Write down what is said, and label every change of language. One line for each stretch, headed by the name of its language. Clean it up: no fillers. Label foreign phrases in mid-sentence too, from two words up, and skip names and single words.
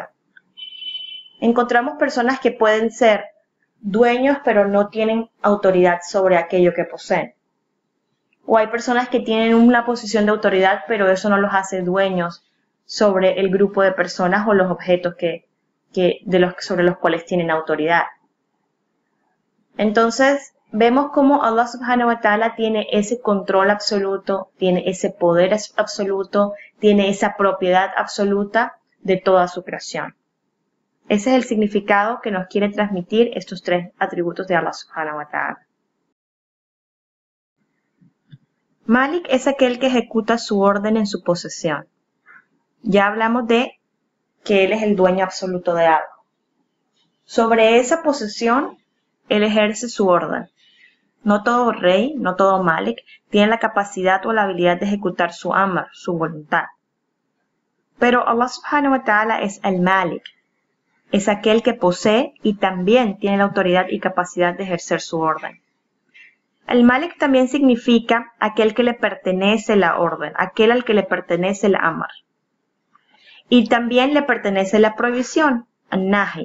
Spanish: Encontramos personas que pueden ser dueños pero no tienen autoridad sobre aquello que poseen. O hay personas que tienen una posición de autoridad pero eso no los hace dueños sobre el grupo de personas o los objetos sobre los cuales tienen autoridad. Entonces, vemos cómo Allah
Arabic: سبحانه وتعالى
Spanish: tiene ese control absoluto, tiene ese poder absoluto, tiene esa propiedad absoluta de toda su creación. Ese es el significado que nos quiere transmitir estos 3 atributos de Allah
Arabic: سبحانه وتعالى.
Spanish: Malik es aquel que ejecuta su orden en su posesión. Ya hablamos de que él es el dueño absoluto de algo. Sobre esa posesión, él ejerce su orden. No todo rey, no todo Malik, tiene la capacidad o la habilidad de ejecutar su amr, su voluntad. Pero Allah
Arabic: سبحانه وتعالى
Spanish: es el Malik. Es aquel que posee y también tiene la autoridad y capacidad de ejercer su orden. El Malik también significa aquel que le pertenece la orden, aquel al que le pertenece el amr. Y también le pertenece la prohibición, al-nahi.